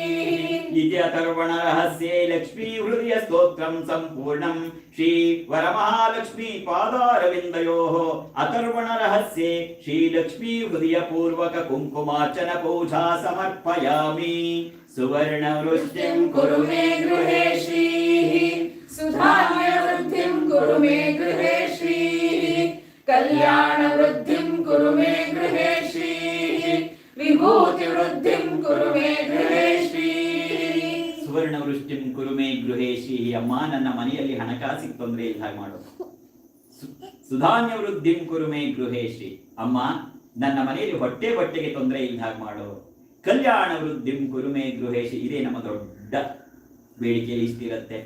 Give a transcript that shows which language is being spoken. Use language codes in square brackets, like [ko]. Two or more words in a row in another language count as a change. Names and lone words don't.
[sa] इति अथर्वण रहस्ये लक्ष्मी हृदय स्तोत्रं संपूर्णं श्री वरमहालक्ष्मी पादारविन्दयोः अथर्वण रहस्ये श्री लक्ष्मी हृदय पूर्वक कुंकुमार्चन पूजा समर्पयामि सुवर्णवृष्टिं कुरु मे गृहे श्रीः सुधान्यवृद्धिं कुरु मे गृहे श्रीः कल्याणवृद्धिं कुरु मे गृहे श्रीः विभूतिवृद्धिं कुरु मे गृहे श्रीः ಸುವರ್ಣವೃಷ್ಟಿಂ ಕುರುಮೇ ಗೃಹೇಶಿ. [kn] ಅಮ್ಮ ನನ್ನ ಮನೆಯಲ್ಲಿ ಹಣಕಾಸಿಗೆ ತೊಂದರೆ ಇಲ್ಲ ಹಾಗೆ ಮಾಡು. [sa] ಸುಧಾನ್ಯ ವೃದ್ಧಿಂ ಕುರುಮೇ ಗೃಹೇಶಿ. [kn] ಅಮ್ಮ ನನ್ನ ಮನೆಯಲ್ಲಿ ಹೊಟ್ಟೆ ಬಟ್ಟೆಗೆ ತೊಂದರೆ ಇಲ್ಲ ಹಾಗೆ ಮಾಡು. [sa] ಕಲ್ಯಾಣ ವೃದ್ಧಿಂ ಕುರುಮೇ ಗೃಹೇಶಿ. [kn] ಇದೇ ನಮ್ಮ ದೊಡ್ಡ ಬೇಡಿಕೆ ಇಷ್ಟಿರುತ್ತೆ.